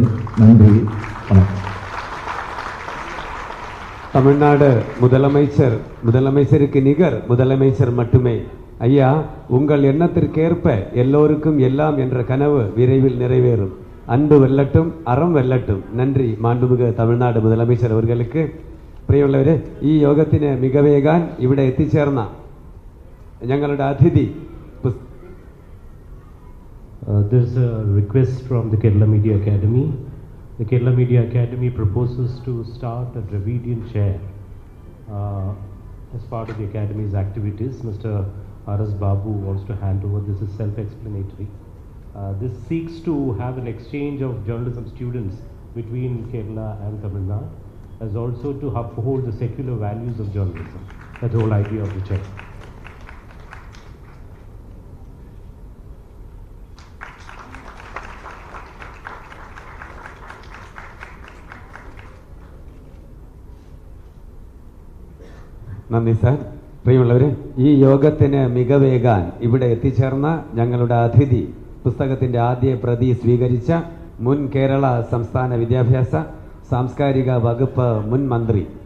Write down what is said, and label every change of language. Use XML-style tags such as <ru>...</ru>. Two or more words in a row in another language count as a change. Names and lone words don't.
<ta>நன்றி, வணக்கம். தமிழ்நாடு முதலமைச்சருக்கு நிகர் முதலமைச்சர் மட்டுமே. ஐயா, உங்கள் எண்ணத்திற்கேற்ப எல்லோருக்கும் எல்லாம் என்ற கனவு விரைவில் நிறைவேறும். அன்பு வெல்லட்டும், அறம் வெல்லட்டும்.</ta> <ml>നന്ദി മാண்பുമിகு തമിഴ്നാട് മുതലമൈച്ചർ അവർക്ക്. പ്രിയമുള്ളവരെ, ഈ യോഗത്തിന് മികവേകാൻ ഇവിടെ എത്തിച്ചേർന്ന ഞങ്ങളുടെ അതിഥി.</ml> <en>There's a request from the Kerala Media Academy. The Kerala Media Academy proposes to start a Dravidian chair as part of the Academy's activities. Mr. R.S. Babu wants to hand over. This is self-explanatory. This seeks to have an exchange of journalism students between Kerala and Tamil Nadu, as also to uphold the secular values of journalism. That's the whole idea of the check.</en> <ml>നന്ദി സാർ. പ്രിയമുള്ളവരെ, ഈ യോഗത്തിന് മികവേകാൻ ഇവിടെ എത്തിച്ചേർന്ന ഞങ്ങളുടെ അതിഥി, പുസ്തകത്തിന്റെ ആദ്യ പ്രതി സ്വീകരിച്ച മുൻ കേരള സംസ്ഥാന വിദ്യാഭ്യാസ സാംസ്കാരിക വകുപ്പ് മുൻ മന്ത്രി</ml>